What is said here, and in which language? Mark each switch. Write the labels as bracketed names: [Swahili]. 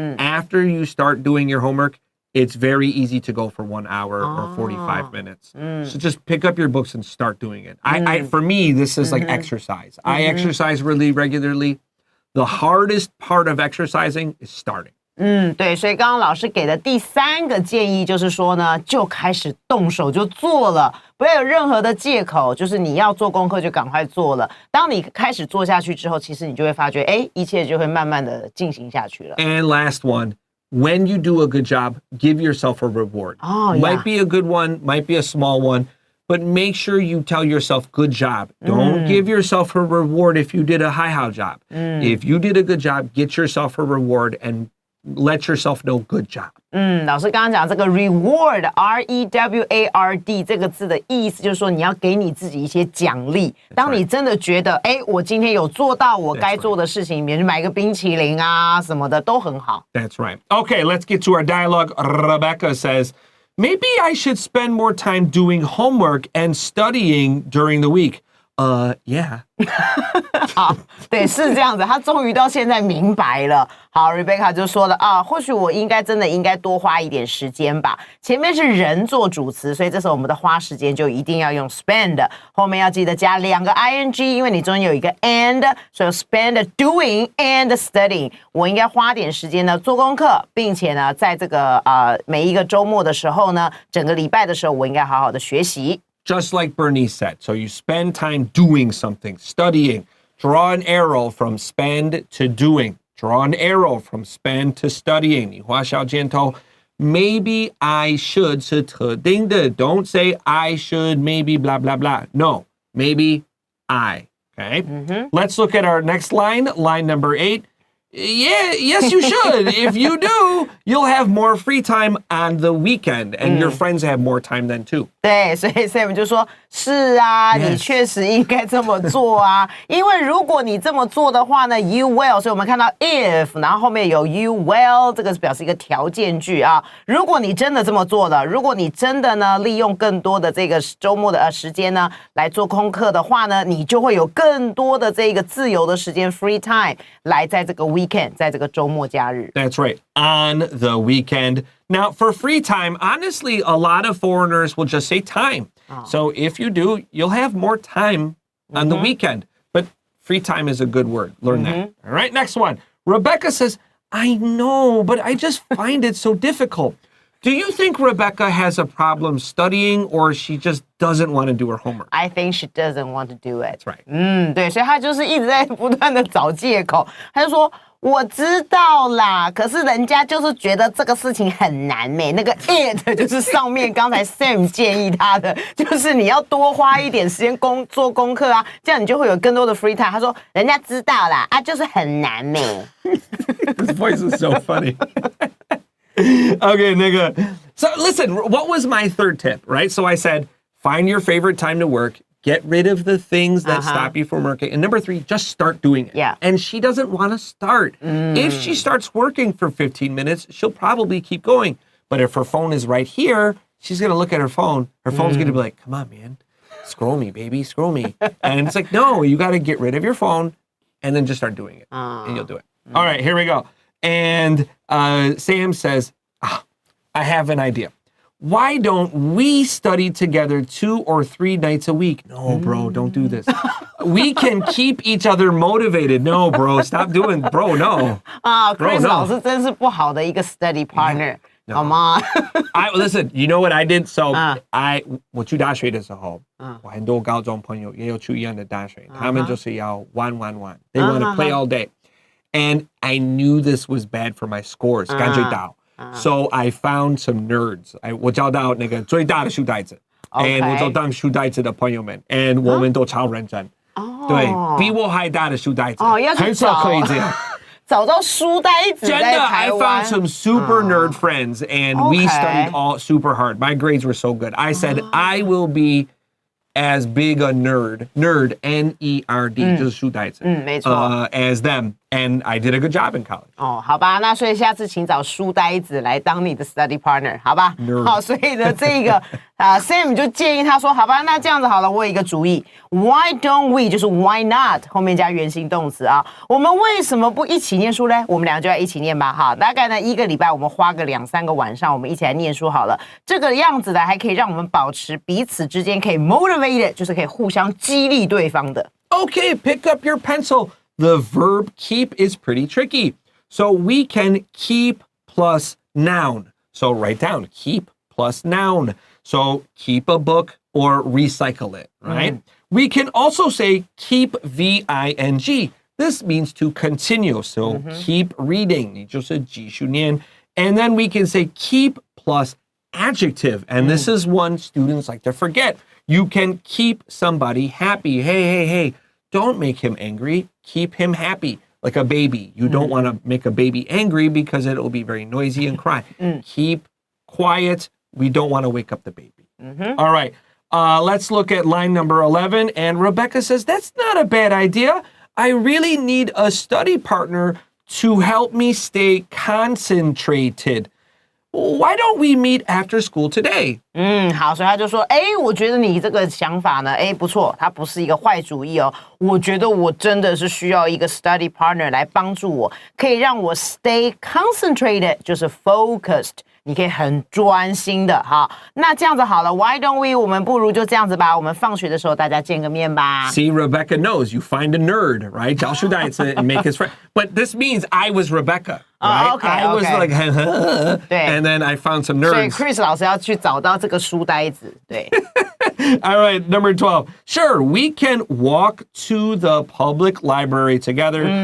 [English] After you start doing your homework, it's very easy to go for 1 hour or 45 minutes. So just pick up your books and start doing it. For me, this is like exercise. I exercise really regularly. The hardest part of exercising is starting. [Chinese] 对，所以刚刚老师给的第3个建议就是说呢，就开始动手就做了，不要有任何的借口，就是你要做功课就赶快做了。当你开始做下去之后，其实你就会发觉，一切就会慢慢的进行下去了。 [English] And last one, when you do a good job, give yourself a reward. Oh, yeah. Might be a good one, might be a small one, but make sure you tell yourself good job. Don't give yourself a reward if you did a high job. If you did a good job, get yourself a reward and let yourself know good job. [Chinese] 老师刚刚讲这个 reward R-E-W-A-R-D 这个字的意思就是说你要给你自己一些奖励。当你真的觉得我今天有做到我该做的事情，比如买个冰淇淋啊什么的都很好。 [English] That's right. Okay, let's get to our dialogue. Rebecca says, maybe I should spend more time doing homework and studying during the week. Yeah. [Chinese] 好，对，是这样子。他终于到现在明白了。好 ，Rebecca 就说了或许我真的应该多花一点时间吧。前面是人做主词，所以这时候我们的花时间就一定要用 spend， 后面要记得加2个 ing， 因为你中间有一个 and， 所以 spend doing and studying。我应该花点时间呢做功课，并且呢，在这个每一个周末的时候呢，整个礼拜的时候，我应该好好的学习。 [English] Just like Bernice said. So you spend time doing something, studying. Draw an arrow from spend to doing. Draw an arrow from spend to studying. [Chinese] 你画小箭头 [English] Maybe I should [Chinese] 是特定的 [English] Don't say I should, maybe, blah, blah, blah. No, maybe I. Okay? Let's look at our next line. Line number 8. Yes, you should. If you do, you'll have more free time on the weekend, and your friends have more time then too. [Chinese] 对，所以 Sam 就说：“是啊，你确实应该这么做啊，因为如果你这么做的话呢 ， [English] you will。 [Chinese] 所以我们看到 if， 然后后面有 you will， 这个是表示一个条件句啊。如果你真的这么做了，如果你真的呢利用更多的这个周末的时间呢来做功课的话呢，你就会有更多的这个自由的时间 free time 来在这个 weekend， 在这个周末假日。 [English] That's right, on the weekend. Now, for free time, honestly, a lot of foreigners will just say time. So if you do, you'll have more time on the weekend. But free time is a good word. Learn that. All right, next one. Rebecca says, I know, but I just find it so difficult. Do you think Rebecca has a problem studying or she just doesn't want to do her homework? I think she doesn't want to do it. That's right. [Chinese] 对，所以她就是一直在不断的找借口。她就说：“我知道啦，可是人家就是觉得这个事情很难咩。那个 it 就是上面刚才 Sam 建议她的，就是你要多花一点时间做功课啊，这样你就会有更多的 free time。” 她说：“人家知道啦，就是很难咩。” [English] His voice is so funny. Okay, so listen, what was my third tip, right? So I said, find your favorite time to work, get rid of the things that stop you from working. And number 3, just start doing it. Yeah. And she doesn't want to start. If she starts working for 15 minutes, she'll probably keep going. But if her phone is right here, she's going to look at her phone. Her phone's going to be like, come on, man, scroll me, baby, scroll me. And it's like, no, you got to get rid of your phone and then just start doing it. And you'll do it. All right, here we go. And Sam says, I have an idea. Why don't we study together 2 or 3 nights a week? No, bro, don't do this. We can keep each other motivated. No, bro, stop doing, bro, no. [Chinese] Chris 老师真是不好的一个 study partner， 好吗 [English] ？Listen, you know what I did? [Chinese] So, 我去大学的时候，我很多高中朋友也有去一样的大学，他们就是要玩。 [English] They want to play all day. And I knew this was bad for my scores. [Chinese] 感觉到。 [English] So I found some nerds. [Chinese] 我找到那个最大的书呆子 and 我找到书呆子的朋友们 and 我们都超认真。对，比我还大的书呆子，很少可以这样。找到书呆子在台湾。 [English] I found some super nerd friends and we studied all super hard. My grades were so good. I said I will be as big a nerd, N-E-R-D, [Chinese] 就是书呆子，没错 [English] as them, and I did a good job in college. [Chinese] 好吧，那所以下次请找书呆子来当你的 study partner， 好吧？好，所以呢，这个Sam 就建议他说，好吧，那这样子好了，我有一个主意 ， [English] Why don't we [Chinese] 就是 [English] Why not [Chinese] 后面加原形动词啊？我们为什么不一起念书呢？我们两个就要一起念吧，哈，大概呢1个礼拜我们花个2-3个晚上，我们一起来念书好了。这个样子呢，还可以让我们保持彼此之间可以 motivated， 就是可以互相激励对方的。 [English] Okay, pick up your pencil. The verb keep is pretty tricky. So we can keep plus noun. So write down keep plus noun. So keep a book or recycle it, right? We can also say keep V-I-N-G. This means to continue. So keep reading. [Chinese] 你就是继续念. [English] And then we can say keep plus adjective. And this is one students like to forget. You can keep somebody happy. Hey, don't make him angry. Keep him happy. Like a baby. You don't want to make a baby angry because it will be very noisy and cry. Keep quiet. We don't want to wake up the baby. All right. Let's look at line number 11. And Rebecca says, that's not a bad idea. I really need a study partner to help me stay concentrated. Why don't we meet after school today? [Chinese] 好，所以他就说，我觉得你这个想法呢，不错，它不是一个坏主意哦。我觉得我真的是需要一个 study partner 来帮助我，可以让我 [English] stay concentrated， [Chinese] 就是 focused。你可以很专心的哈，那这样子好了 ， [English] Why don't we？ [Chinese] 我们不如就这样子吧，我们放学的时候大家见个面吧。 [English] See, Rebecca knows you find a nerd, right? [Chinese] 教书带子 [English] and make his friend. But this means I was Rebecca, right? Okay, I was like, [Chinese] 对 [English] and then I found some [Chinese] 所以 [English] nerds. [Chinese] Chris 老师要去找到这个书呆子，对。 [English] All right, number 12. Sure, we can walk to the public library together.